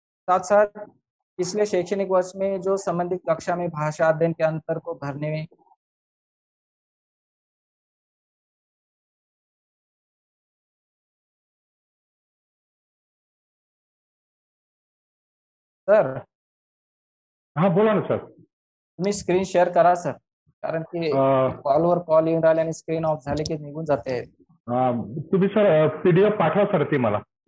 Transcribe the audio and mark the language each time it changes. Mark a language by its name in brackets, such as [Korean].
[Hindi] साथ साथ पिछले शैक्षणिक वर्ष में जो संबंधित कक्षा में भाषा अध्ययन के अंतर को भरने में सर, [Marathi] हा बोला ना सर. तुम्ही स्क्रीन शेअर करा सर, कारण की कॉलवर कॉल येऊन राहिले आणि स्क्रीन ऑफ झाले की निघून जाते. तुम्ही सर PDF पाठवा सर ती मला.